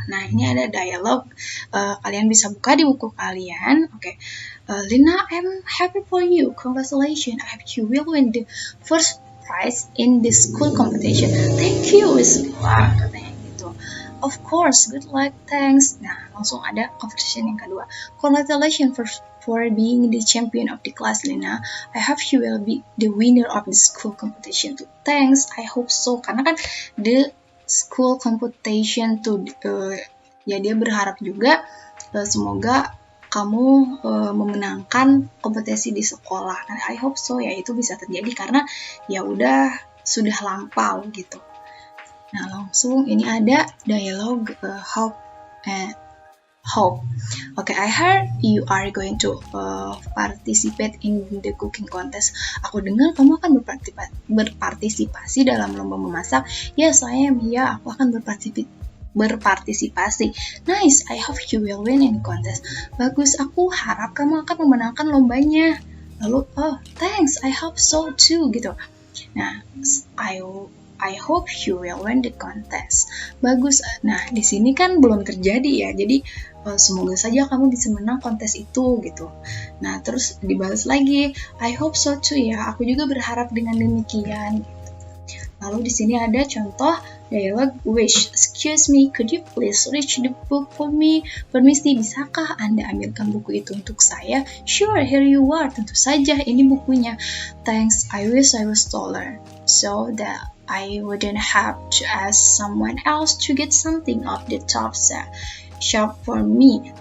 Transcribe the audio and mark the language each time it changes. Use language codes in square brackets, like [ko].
[id] Nah ini ada dialog, kalian bisa buka di buku kalian. Oke. [en] Lina, I'm happy for you, congratulations, I hope you will win the first prize in the school competition. Thank you, good luck, [id] katanya gitu. [en] Of course, good luck, thanks. [id] Nah langsung ada conversation yang kedua. [en] Congratulations for being the champion of the class, Lina. I hope you will be the winner of the school competition too. Thanks, I hope so. [id] Karena kan [en] the school competition [id] tuh, ya dia berharap juga semoga kamu memenangkan kompetisi di sekolah. Nah, [en] I hope so [id] ya itu bisa terjadi karena ya udah sudah lampau gitu. Nah langsung ini ada dialog hope. [en] Okay, I heard you are going to participate in the cooking contest. [id] Aku dengar kamu akan berpartisipasi dalam lomba memasak. [en] Yes, I am. [id] Ya, aku akan berpartisipasi. [en] Nice, I hope you will win in the contest. [id] Bagus, aku harap kamu akan memenangkan lombanya. [en] Lalu, oh, thanks, I hope so too, gitu. Nah, I hope you will win the contest. [id] Bagus. Nah, di sini kan belum terjadi ya. Jadi semoga saja kamu bisa menang kontes itu gitu. Nah, terus dibalas lagi, [en] I hope so too [id] ya. Aku juga berharap dengan demikian. Lalu di sini ada contoh dialog wish. [en] Excuse me, could you please reach the book for me? [id] Permisi, bisakah Anda ambilkan buku itu untuk saya? [en] Sure, here you are. [id] Tentu saja, ini bukunya. [en] Thanks, I wish I was taller, so that I wouldn't have to ask someone else to get something off the top shelf for me.